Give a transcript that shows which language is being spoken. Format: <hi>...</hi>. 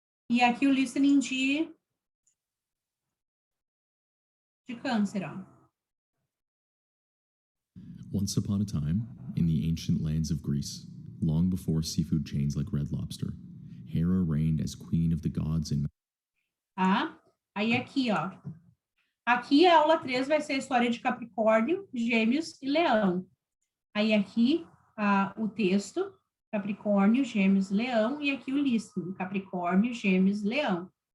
<pt>E aqui o listening de Câncer, ó.</pt> <en>Once upon a time, in the ancient lands of Greece, long before seafood chains like Red Lobster, Hera reigned as queen of the gods and...</en> <pt>Tá? Aí aqui, ó. Aqui a aula 3 vai ser a história de Capricórnio, Gêmeos e Leão. Aí aqui o texto, Capricórnio, Gêmeos e Leão, e aqui o listening, Capricórnio, Gêmeos e Leão.</pt>